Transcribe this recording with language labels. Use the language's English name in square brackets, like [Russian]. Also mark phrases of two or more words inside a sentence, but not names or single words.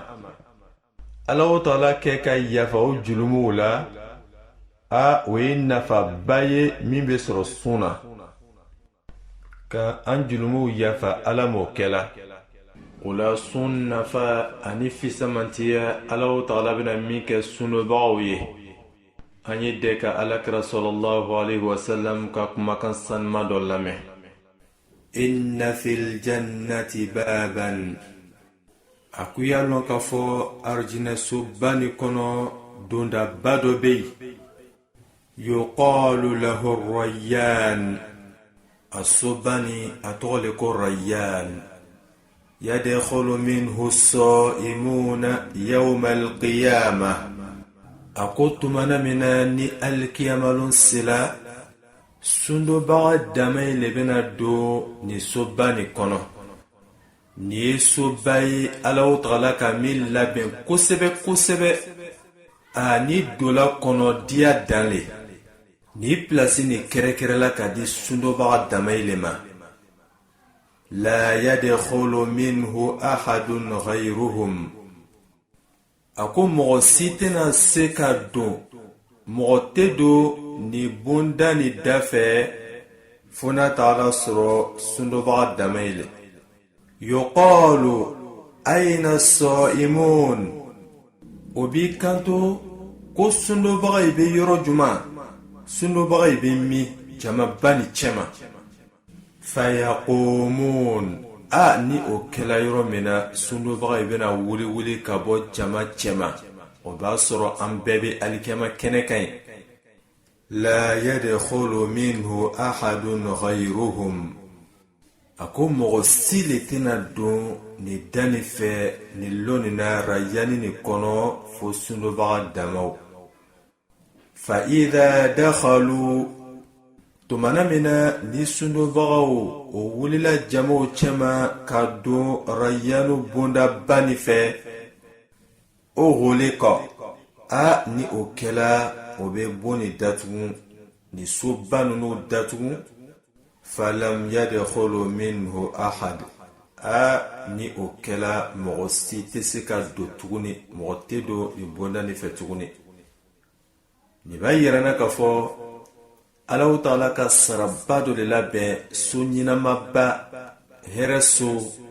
[Bambara] Alahu Taala kɛ ka yafa o julumu la, o ye nafaba ye min bɛ sɔrɔ sun na. Ka an julumu yafa Ala m'o kɛla. O la sun nafa ani fisamantiya Alahu Taala bɛna min kɛ sunnobagaw ye. An ye de ka Alakira [Arabic] صلى الله عليه وسلم [Bambara] ka kumakan sanuma dɔ lamɛn. [Arabic] إن في الجنة بابا. [Bambara] A ko y'a lɔn k'a fɔ arijinɛsoba ni kɔnɔ dondaba dɔ bɛ yen. [Arabic] يقال له ريان. [Bambara] A soba ni a tɔgɔ le ko Rayyan. [Arabic] يدخل منه الصائمون يوم القيامة. [Bambara] A ko tumana min na ni alikiyamalon sela, sundobaga damai le bɛna don ni soba ni kɔnɔ. Ni ye soba ye Alahu Taala ka min labɛn kosɛbɛ kosɛbɛ. Ni dola kɔnɔ diya dan le. Ni plasi ni kɛrɛkɛrɛla ka di sundobaga damai le ma. [Arabic] لا يدخل منه أحد غيرهم. [Bambara] A ko mɔgɔ si tɛna se ka don, mɔgɔ tɛ don ni bonda ni da fɛ fo n'a taala sɔrɔ sundobaga damai le. [Arabic] يقال أين الصائمون. [Bambara] O b'i kanto ko sundobaga i bɛ yɔrɔ juman, sundobaga i bɛ min jamaba ni cɛma. [Arabic] فيقومون. [Bambara] Ni o kɛla yɔrɔ min na sundobaga i bɛna wuli wuli ka bɔ jama cɛma. O b'a sɔrɔ an bɛɛ bɛ alikiyama kɛnɛ kan ye. [Arabic] لا يدخل منه أحد غيرهم. [Bambara] A ko mɔgɔ si le tɛna don ni danni fɛ ni lɔnni na rayani ni kɔnɔ fo sundobaga damaw. [Arabic] فإذا دخلوا. [Bambara] Tumana min na ni sundobagaw o wulila jamaw cɛma ka don rayanu bondaba ni fɛ. [Arabic] أغلق. [Bambara] Ni o kɛla o bɛ bon ni datugu ni soba ninnu datugu. [Arabic] فلم يدخل منه أحد. [Bambara] Ni o kɛla mɔgɔ si tɛ se ka don tuguni, mɔgɔ tɛ don ni bonda ni fɛ tuguni. Ni b'a yira na k'a fɔ Alahu Taala ka saraba dɔ de labɛn so ɲinamaba, hɛrɛ so.